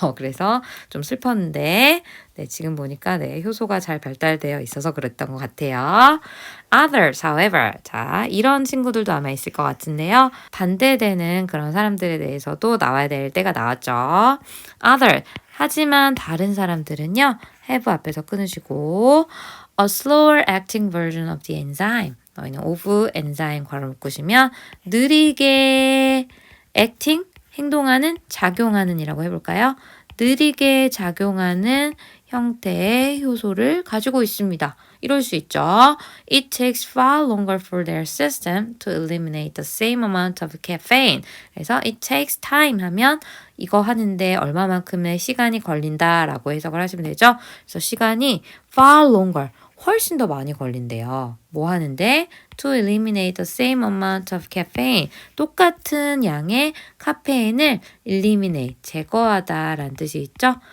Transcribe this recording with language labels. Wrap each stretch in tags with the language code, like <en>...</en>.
<ko>그래서 좀 슬펐는데 네, 지금 보니까 네, 효소가 잘 발달되어 있어서 그랬던 것 같아요.</ko> <en>Others, however.</en> <ko>자, 이런 친구들도 아마 있을 것 같은데요. 반대되는 그런 사람들에 대해서도 나와야 될 때가 나왔죠.</ko> <en>Other.</en> <ko>하지만 다른 사람들은요.</ko> <en>have</en> <ko>앞에서 끊으시고</ko> <en>a slower acting version of the enzyme.</en> <ko>너희는 of enzyme 괄호 묶으시면 느리게 acting, 행동하는, 작용하는 이라고 해볼까요? 느리게 작용하는 형태의 효소를 가지고 있습니다. 이럴 수 있죠.</ko> <en>It takes far longer for their system to eliminate the same amount of caffeine.</en> <ko>그래서</ko> <en>it takes time</en> <ko>하면 이거 하는데 얼마만큼의 시간이 걸린다라고 해석을 하시면 되죠. 그래서 시간이 far longer, 훨씬 더 많이 걸린대요. 뭐 하는데?</ko> <en>To eliminate the same amount of caffeine.</en> <ko>똑같은 양의 카페인을 eliminate, 제거하다라는 뜻이 있죠.</ko>